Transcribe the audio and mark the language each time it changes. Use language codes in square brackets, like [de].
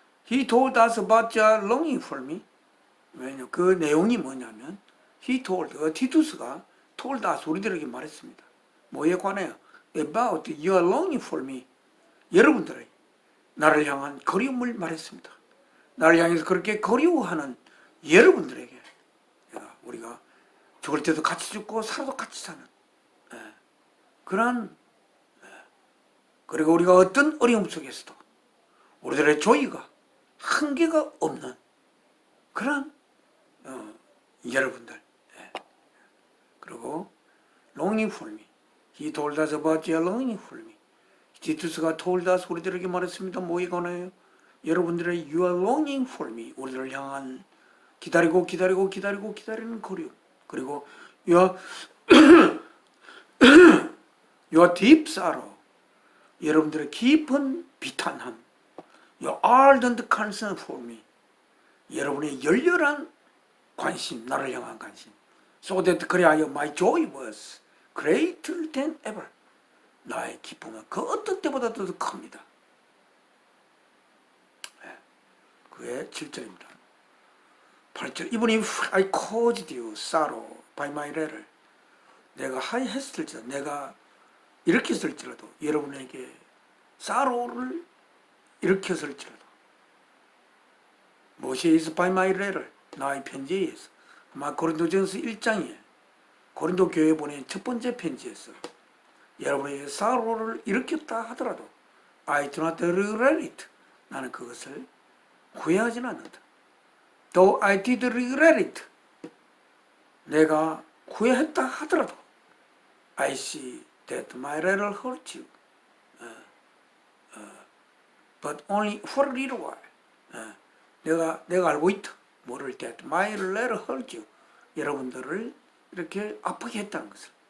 [en] He told us about your longing for me. [ko] 왜냐, 그 내용이 뭐냐면, [en] he told, [ko] 티투스가 [en] told us, [ko] 우리들에게 말했습니다. 뭐에 관해요? [en] About your longing for me. [ko] 여러분들의 나를 향한 그리움을 말했습니다. 나를 향해서 그렇게 그리워하는 여러분들에게 우리가 죽을 때도 같이 죽고 살아도 같이 사는 그러한, 그리고 우리가 어떤 어려움 속에서도 우리들의 조의가 한계가 없는 그런 여러분들. 그리고 [en] longing for me. He told us about your longing for me. [ko] 티투스가 [en] told us [ko] 우리들에게 말했습니다. 뭐에 관해요? 여러분들의 [en] you are longing for me. [ko] 우리들을 향한 기다리고 기다리고 기다리고 기다리는 그리움. 그리고 [en] your your deep sorrow. [ko] 여러분들의 깊은 비탄함. [en] Your ardent concern for me. [ko] 여러분의 열렬한 관심, 나를 향한 관심. [en] So that [ko] 그리하여 [en] my joy was greater than ever. [ko] 나의 기쁨은 그 어떤 때보다도 더 큽니다. 그게 7절입니다. 8절. [en] Even if I caused you sorrow by my letter. [ko] 내가 하했을지라도, 내가 일으켰을지라도, 여러분에게 sorrow를 일으켰을지라도, 무엇에 의해서 [en] by my letter, [ko] 나의 편지에 의해서. 아마 고린도전서 1장에 고린도 교회에 보낸 첫 번째 편지에서 여러분에게 sorrow를 일으켰다 하더라도 [en] I do not regret it. [ko] 나는 그것을 후회하지는 않는다. [en] Though I did regret it. [ko] 내가 후회했다 하더라도 [en] I see that my letter hurt you. But only for a little while. [ko] 내가 알고 있다. 모를 때 [en] my letter hurt you. [ko] 여러분들을 이렇게 아프게 했다는 것을.